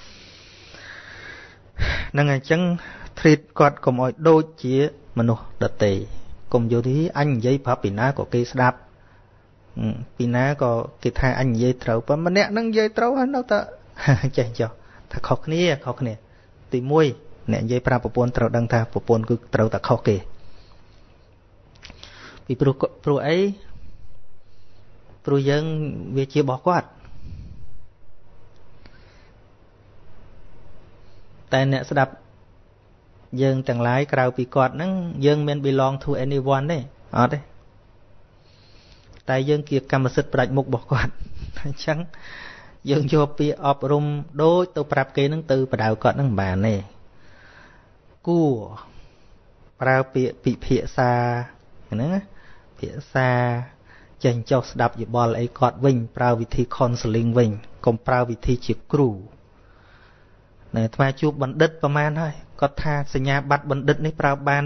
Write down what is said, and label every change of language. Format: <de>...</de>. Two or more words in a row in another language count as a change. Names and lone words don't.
<km>ហ្នឹងហើយអញ្ចឹង treat គាត់កុំឲ្យដូចជាមនុស្សដទៃកុំយល់ថាអញនិយាយប្រាប់ពីណាក៏គេស្ដាប់ពីណាក៏គេថាអញនិយាយត្រូវប៉ុន្តែម្នាក់ហ្នឹងនិយាយត្រូវហើយនៅតែចេះចុះថាខុសគ្នាទី1អ្នកនិយាយប្រាប់ប្រពន្ធត្រូវដឹងថាប្រពន្ធគឺត្រូវតែខុសគេពីព្រោះអីព្រោះយើងវាជារបស់គាត់ តែអ្នកស្ដាប់យើងទាំងឡាយក្រៅពីគាត់ហ្នឹងយើងមាន</km> <en>belong to anyone</en> <km>ទេអត់ទេតែយើងជាកម្មសិទ្ធិផ្ដាច់មុខរបស់គាត់អញ្ចឹងយើងយកពាក្យអប់រំដូចទៅប្រាប់គេហ្នឹងទៅបដៅគាត់ហ្នឹងមិនបានទេគួរប្រើពាក្យពិភា ក្សាហ្នឹងណាភាសាចេញចុះស្ដាប់យោបល់អីគាត់វិញប្រើវិធី counseling វិញកុំប្រើវិធីជាគ្រូណែអាត្មាជួបបណ្ឌិតប្រហែលហើយគាត់ថាសញ្ញាបត្របណ្ឌិតនេះប្រើបាន</km>